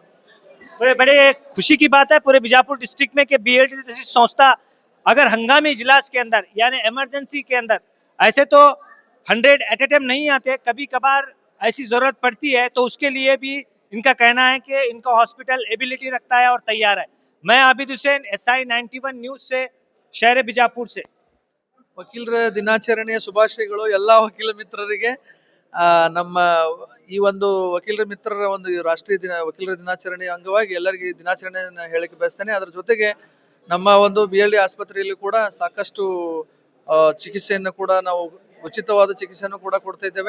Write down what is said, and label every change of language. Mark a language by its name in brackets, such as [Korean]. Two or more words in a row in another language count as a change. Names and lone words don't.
[Hindi] तो ये बड़े खुशी की बात है पूरे बीजापुर डिस्ट्रिक्ट में कि BLD जैसी संस्था अगर हंगामी इजलास के अंदर यानी इमरजेंसी के अंदर, ऐसे तो 100 [English] at a time [Hindi] नहीं आते, कभी कभार ऐसी जरूरत पड़ती है तो उसके लिए भी इनका कहना है कि इनका [English] hospital ability [Hindi] रखता है और तैयार है. मैं आबिद हुसैन, SI 91 न्यूज से, शहर बीजापुर से. [Kannada] ವಕೀಲರ ದಿನಾಚರಣೆಯ ಶುಭಾಶಯಗಳು ಎಲ್ಲಾ ವಕೀಲ ಮಿತ್ರರಿಗೆ. ನಮ್ಮ ಈ ಒಂದು ವಕೀಲರ ಮಿತ್ರರ ಒಂದು ರಾಷ್ಟ್ರೀಯ ವಕೀಲರ ದಿನಾಚರಣೆಯ ಅಂಗವಾಗಿ ಎಲ್ಲರಿಗೆ ದಿನಾಚರಣೆಯನ್ನು ಹೇಳಕ್ಕೆ ಬಯಸ್ತೇನೆ. ಅದರ ಜೊತೆಗೆ ನಮ್ಮ ಒಂದು BLD ಆಸ್ಪತ್ರೆಯಲ್ಲಿ ಕೂಡ ಸಾಕಷ್ಟು ಚಿಕಿತ್ಸೆಯನ್ನು ಕೂಡ ನಾವು ಉಚಿತವಾದ ಚಿಕಿತ್ಸೆಯನ್ನು ಕೂಡ ಕೊಡ್ತಾ ಇದ್ದೇವೆ.